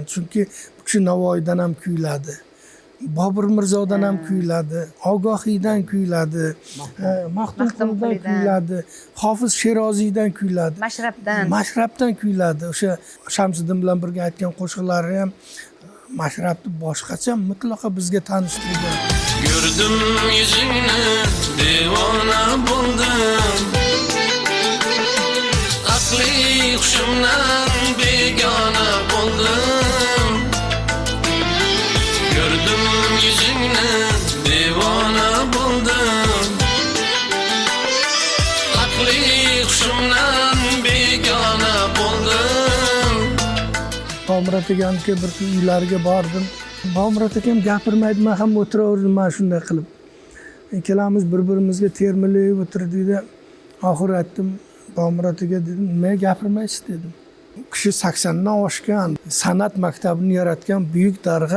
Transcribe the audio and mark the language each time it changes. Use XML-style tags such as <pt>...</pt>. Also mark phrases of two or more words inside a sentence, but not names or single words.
<uz>Chunki bu kishi Navoiydan ham kuyladi. Bobur Mirzodan ham kuyladi, Ogohiydan kuyladi, Maxtumqulidan kuyladi, Hofiz Sheroziydan kuyladi, Mashrabdan kuyladi. O'sha Shamsiddin bilan birga aytgan qo'shiqlari ham Mashrabni boshqacha mutlaqo bizga tanishtirgan.</uz> <tr>Gördüm yüzünü, divana buldum. Akli huşumdan begana buldum. Gördüm yüzünü, divana buldum. Akli huşumdan begana buldum.</tr> <uz>Bobomurod akamga bir uylariga bordim. Bobomurod akam gapirmaydi, men ham o'tiraverdim mana shunday qilib. Ikkalamiz bir-birimizga termilib o'tirdikda oxir aytdim, Bobomurod aka dedim, nima gapirmaysiz dedim. U kishi 80 dan oshgan, san'at maktabini yaratgan buyuk darg'a.</uz>